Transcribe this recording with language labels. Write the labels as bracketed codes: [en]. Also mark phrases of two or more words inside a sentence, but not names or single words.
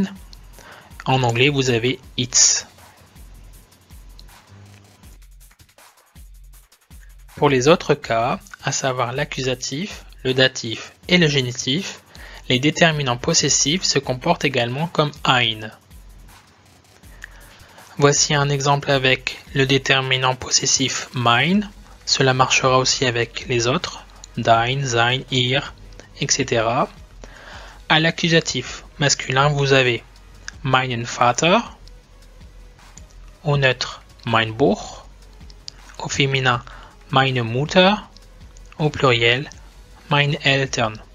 [fr] En anglais, vous avez its. Pour les autres cas, à savoir l'accusatif, le datif et le génitif, les déterminants possessifs se comportent également comme ein. Voici un exemple avec le déterminant possessif mein. Cela marchera aussi avec les autres, [de] dein, sein, ihr, [fr] etc. À l'accusatif masculin, vous avez [de] meinen Vater, [fr] au neutre [de] mein Buch, [fr] au féminin [de] meine Mutter, [fr] au pluriel [de] meine Eltern.